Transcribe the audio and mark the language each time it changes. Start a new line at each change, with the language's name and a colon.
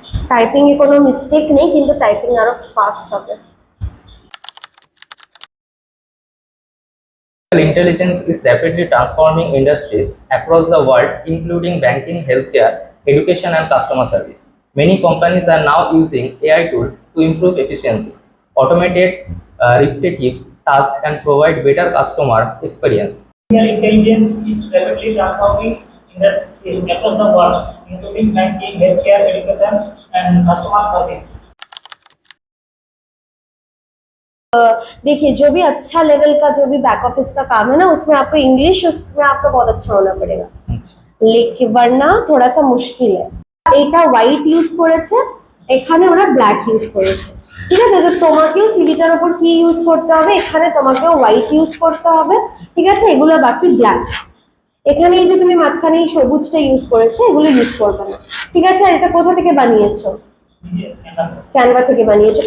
Bangla: Typing এ কোনো mistake নেই, কিন্তু টাইপিং আরো ফাস্ট হবে।
English: Intelligence is rapidly transforming industries across the world, including banking, healthcare, education, and customer service. Many companies are now using AI tools to improve efficiency, automate repetitive tasks, and provide better customer experience. Artificial intelligence is rapidly transforming industries across the world, including banking, healthcare, education, and customer service.
Hindi: देखिए, जो भी अच्छा level का जो भी back office का काम है ना, उसमें आपको इंग्लिश, उसमें आपका बहुत अच्छा होना पड़ेगा, लेकिन वरना थोड़ा सा मुश्किल है।
Bangla: এইটা হোয়াইট ইউজ করেছে, এখানে ওরা ব্ল্যাক ইউজ করেছে। ঠিক আছে, তো তোমাকেও সিভিটার উপর কি ইউজ করতে হবে, এখানে তোমাকেও হোয়াইট ইউজ করতে হবে। ঠিক আছে, এগুলো বাকি ব্ল্যাক। এখানে এই যে তুমি মাঝখানে এই সবুজটা ইউজ করেছো, এগুলো ইউজ করবে না। ঠিক আছে, আর এটা কোথা থেকে বানিয়েছো? ক্যানভা থেকে বানিয়েছো।